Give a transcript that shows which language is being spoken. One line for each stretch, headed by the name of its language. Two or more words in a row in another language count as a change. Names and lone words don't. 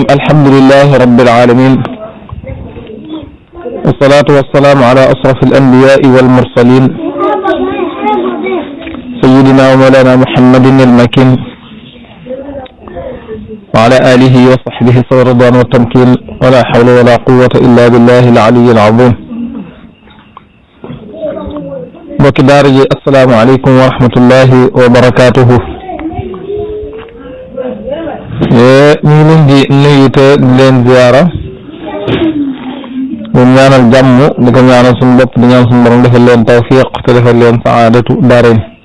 Arabic: الحمد لله رب العالمين، والصلاة والسلام على أشرف الأنبياء والمرسلين سيدنا ومولانا محمد المكين وعلى آله وصحبه صلى الرضوان والتمكين، ولا حول ولا قوة إلا بالله العلي العظيم.
Wolof: mbokki daara ji
Arabic: السلام عليكم ورحمة الله وبركاته.
Wolof: ñu ngi leen di nuyu te di leen ziyaara, di ñaanal jàmm, di ko ñaanal suñu bopp, di ñaan suñu borom defal leen tawfiq te defal leen
Arabic: سعادة الدارين.